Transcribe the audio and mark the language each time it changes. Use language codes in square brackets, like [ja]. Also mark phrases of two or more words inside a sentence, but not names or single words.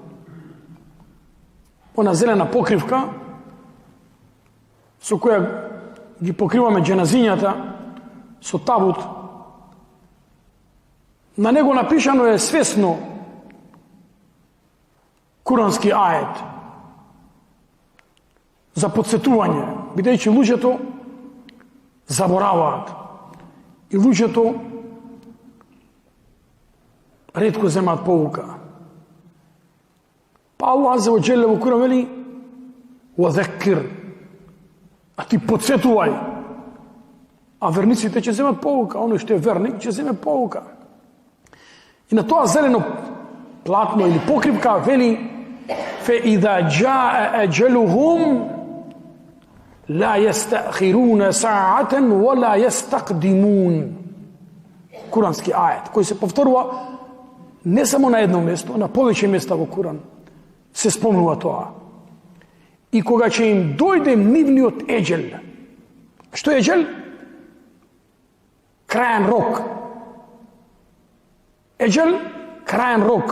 [mk] Она зелена покривка со која ги покриваме дженазињата со табут, на него напишано е свесно курански ајет за подсетување, бидејќи луѓето забораваат и луѓето ретко земаат поука. Па Аллах [ar] عز وجل [mk] во Куран вели: "Вазакир", а ти подсетувај. А верниците ќе земат поука, оној што е верник ќе земе поука. И на тоа зелено платно или покривка вели: [ar] "فإذا جاء أجلهم لا يستأخرون ساعة ولا يستقدمون." [mk] Курански ајет кој се повторува не само на едно место, на повеќе места во Куран се спомнува тоа. И кога ќе им дојде нивниот еџел, што е еџел? Крајен рок. Еџел, крајен рок.